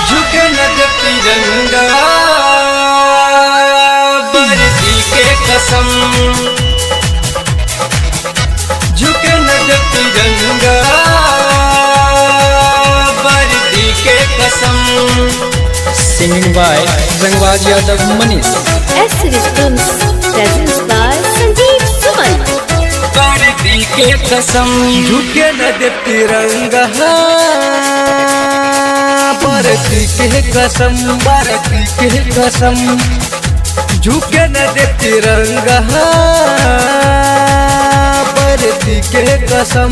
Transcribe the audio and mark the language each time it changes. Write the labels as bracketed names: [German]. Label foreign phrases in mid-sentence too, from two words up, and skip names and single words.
[Bhojpuri] झुके न दे तिरंगा वर्दी के कसम। झुके न दे तिरंगा वर्दी के कसम। [English] Singing by Rangwaj Yadav Manish. S Series Films presents by Sanjeev Suman. [Bhojpuri] वर्दी के कसम। झुके न दे तिरंगा वर्दी के कसम। वर्दी के कसम। झुके न दे तिरंगा वर्दी के कसम।